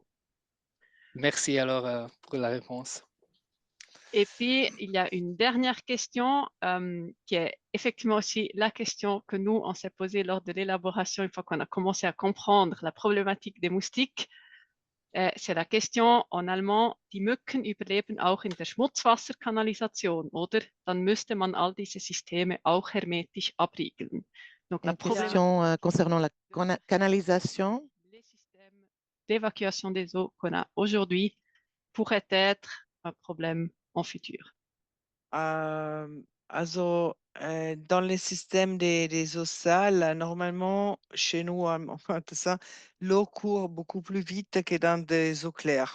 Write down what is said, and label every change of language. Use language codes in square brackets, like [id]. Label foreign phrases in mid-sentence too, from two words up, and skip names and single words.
[fr] Merci alors pour la réponse. Et puis, il y a une dernière question qui est effectivement aussi la question que nous, on s'est posée lors de l'élaboration, une fois qu'on a commencé à comprendre la problématique des moustiques. C'est la question en allemand, [de] die Mücken überleben auch in der Schmutzwasserkanalisation, oder? Dann müsste man all diese Systeme auch hermetisch abriegeln. [fr] Donc, la Une question concernant la canalisation. les systèmes d'évacuation des eaux qu'on a aujourd'hui pourraient être un problème en futur. Also, dans les systèmes des eaux sales, normalement, chez nous, enfin, tout ça, l'eau court beaucoup plus vite que dans des eaux claires.